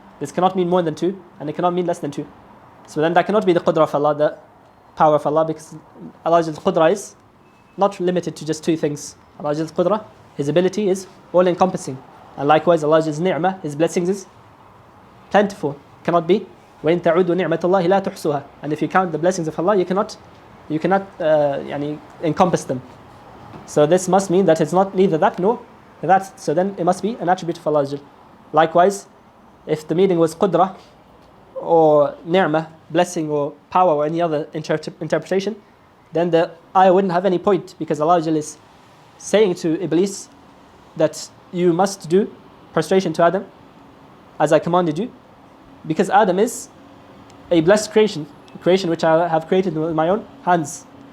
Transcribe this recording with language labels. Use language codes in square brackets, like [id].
[en] This cannot mean more than two, and it cannot mean less than two. So then that cannot be the qudra of Allah, the power of Allah, because Allah's qudra is not limited to just two things. Allah's qudra, His ability, is all encompassing. And likewise Allah's ni'mah, His blessings, is plentiful. Cannot be [ar] وَإِن تَعُودُوا نِعْمَةَ اللَّهِ لَا تُحْصُوهَا. [en] And if you count the blessings of Allah, you cannot yani encompass them. So this must mean that it's not neither that nor that. So then it must be an attribute of Allah. Likewise, if the meaning was qudra or ni'mah, blessing or power or any other interpretation, then the ayah wouldn't have any point, because Allah is saying to Iblis that you must do prostration to Adam as I commanded you, because Adam is a blessed creation, a creation which I have created with my own hands.